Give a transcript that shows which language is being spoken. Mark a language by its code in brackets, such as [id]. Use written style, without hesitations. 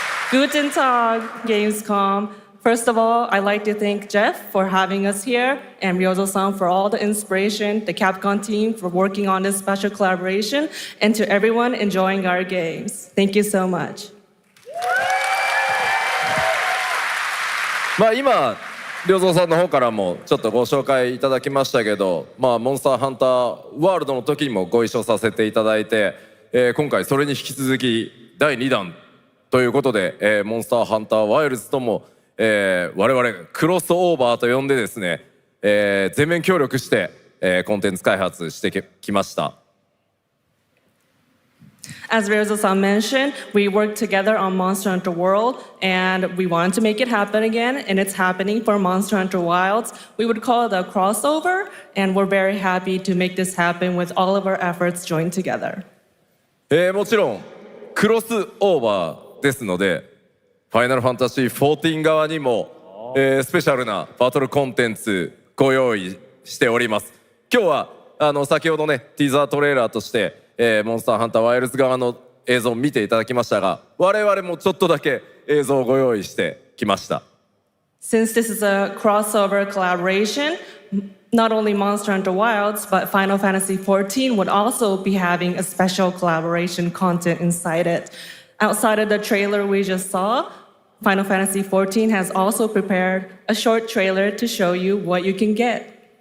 [de] Guten Tag, Gamescom. [en] First of all, I'd like to thank Jeff for having us here and Ryozo-san for all the inspiration, the Capcom team for working on this special collaboration, and to everyone enjoying our games. Thank you so much. [ja] 今良三さんの方からもちょっとご紹介いただきましたけど、モンスターハンターワールドの時にもご一緒させていただいて、今回それに引き続き第2弾ということで、モンスターハンターワイルズとも、我々クロスオーバーと呼んでですね、全面協力して、コンテンツ開発してきました。 [en] As Ryozo-san mentioned, we worked together on Monster Hunter World, and we wanted to make it happen again, and it's happening for Monster Hunter Wilds. We would call it a crossover, and we're very happy to make this happen with all of our efforts joined together. [ja] もちろんクロスオーバーですので、ファイナルファンタジー14側にも、スペシャルなバトルコンテンツご用意しております。今日は先ほどねティザートレーラーとしてモンスターハンターワイルズ側の映像を見ていただきましたが、我々もちょっとだけ映像をご用意してきました。 [en] Since this is a crossover collaboration, not only Monster Hunter Wilds, but Final Fantasy XIV would also be having a special collaboration content inside it. Outside of the trailer we just saw, Final Fantasy XIV has also prepared a short trailer to show you what you can get.